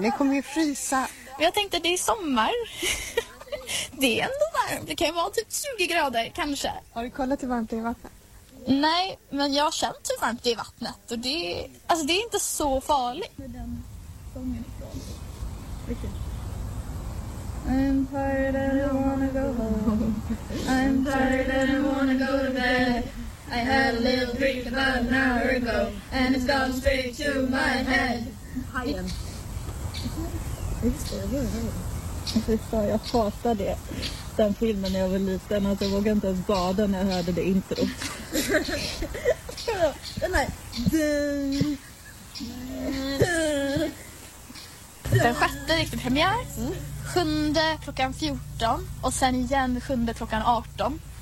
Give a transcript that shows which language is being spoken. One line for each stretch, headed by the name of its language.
Swedish: Ni kommer ju frysa. Jag tänkte att det är sommar. Det är ändå varmt. Det kan ju vara typ 20 grader kanske. Har du kollat hur varmt det är i vattnet? Nej, men jag har känt hur varmt det är i vattnet. Och det är inte så farligt. Med den sången ifrån. Vilket?
English: I'm tired and I wanna go home. I'm tired and I wanna go to bed. I had a little drink about an hour ago and it's gone straight to my head.
Swedish: Fy fan, jag hatade den filmen när jag var liten. Alltså, jag vågade inte ens bada när jag hörde det intro. Den sjätte gick till premiär. 7 klockan 14 och sen igen 7 klockan 18.